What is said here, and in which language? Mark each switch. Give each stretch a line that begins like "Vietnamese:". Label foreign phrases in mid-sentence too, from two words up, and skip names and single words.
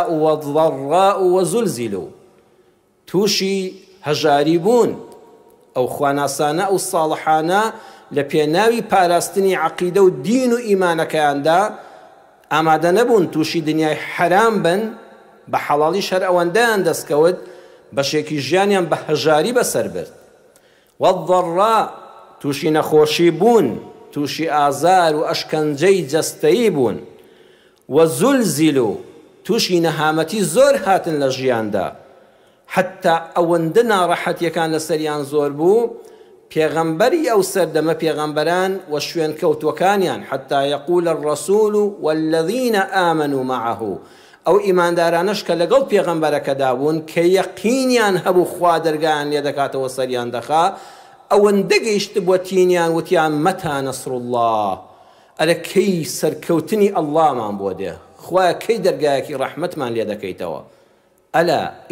Arabic: والضەڕاء وزلزلوا
Central Kurdish: تووشی هەژاری بوون ئەو خواناسانە ئەو ساڵحانە لە پێناوی پاراستنی عەقیدە و دین و ئیمانەکەیاندا ئامادە نەبوون تووشی دنیای حەرام بن بە حەڵاڵیش هەر ئەوەندەیان دەستکەوت بەشێکی ژیانیان بە هەژاری بەسەر برد والضەڕاء تووشی نەخۆشی بوون تووشی ئازار و ئەشکەنجەی جەستەیی بوون وزلزلوا تووشی نەهامەتی زۆر هاتن لە ژیاندا حتا ئەوەندە ناڕەحەتیەکان لەسەریان زۆر بوو پێغەمبەری ئەو سەردەمە پێغەمبەران و شوێن کەوتوەکانیان
Arabic: حتا يقول الرسول والذين آمنوا معه
Central Kurdish: ئەو ئیماندارانش کە لەگەڵ پێغەمبەرەکەدا بوون کە یەقینیان هەبوو خوا دەرگایان لێ دەکاتەوە سەریان دەخا ئەوەندە گەیشت بۆ تینیان وتیان
Arabic: مەتا نەسر الله
Central Kurdish: ئەرە کەی سەرکەوتنی ئەڵڵامان بۆ دێ خوایە کەی دەرگایەکی ڕەحمەتمان لێ دەکەیتەوە ئەلا